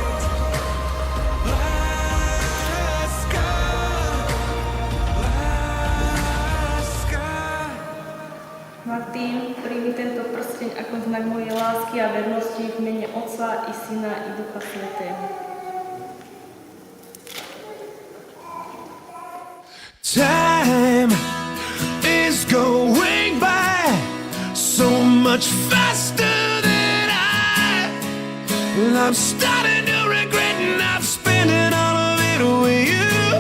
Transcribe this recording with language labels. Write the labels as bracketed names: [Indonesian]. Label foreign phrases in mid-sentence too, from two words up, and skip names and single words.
[Slovak] Martin, príjmi tento prsteň ako znak mojej lásky a vernosti v mene Otca i Syna i Ducha Svätého. [English] Time is going by so much faster than I'm starting to regret not spending all of it with you.